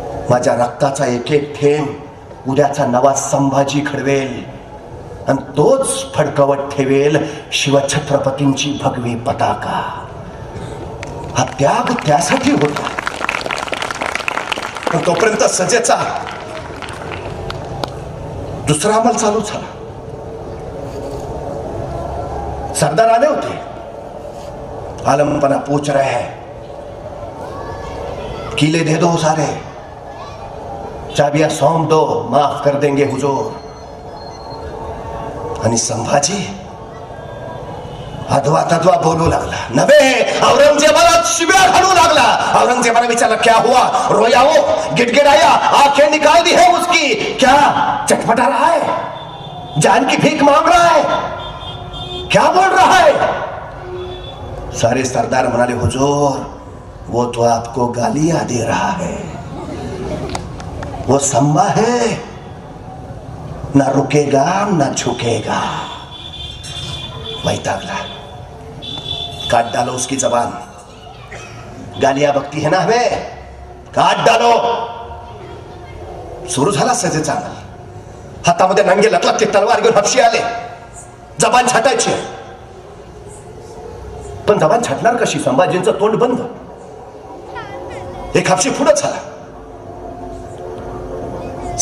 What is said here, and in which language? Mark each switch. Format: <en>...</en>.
<mr>माझ्या रक्ताचा एक एक थेंब उद्याचा नवा संभाजी घडवेल आणि तोच फडकवत ठेवेल शिवछत्रपतींची भगवी पताका. हा त्याग त्यासाठी होता. पण तोपर्यंत सजेचा दुसरा अंमल चालू झाला. सरदार आले होते.</mr> <hi>आलमपना पूछ रहे हैं, किले दे दो सारे, चाबियां सौंप दो, माफ कर देंगे हुजूर.</hi> <mr>आणि संभाजी अधवा तद्वा बोलू लागला. नव्हे, औरंगजेबाला शिव्या घालू लागला. औरंगजेबाने विचारला</mr> <hi>क्या हुआ? रोया वो, गिड़गिड़ाया, आंखें निकाल दी है उसकी. क्या चटपटा रहा है? जान की भीख मांग रहा है? क्या बोल रहा है? सारे सरदार</hi> <mr>म्हणाले</mr> <hi>हुजूर वो तो आपको गालियां दे रहा है. वो संभा है, ना रुकेगा ना झुकेगा.</hi> <mr>वैतागला.</mr> <hi>काट डालो उसकी जबान. गालियां बकती है ना हमें, काट डालो.</hi> <mr>सुरू झाला सजेचा अंमल. हातामध्ये नंगे लटलट ते तलवार घेऊन हपशी आले. जबान छाटायची. पण जबान छाटणार कशी? संभाजींचं तोंड बंद. एक हपशी पुढे झाला.</mr>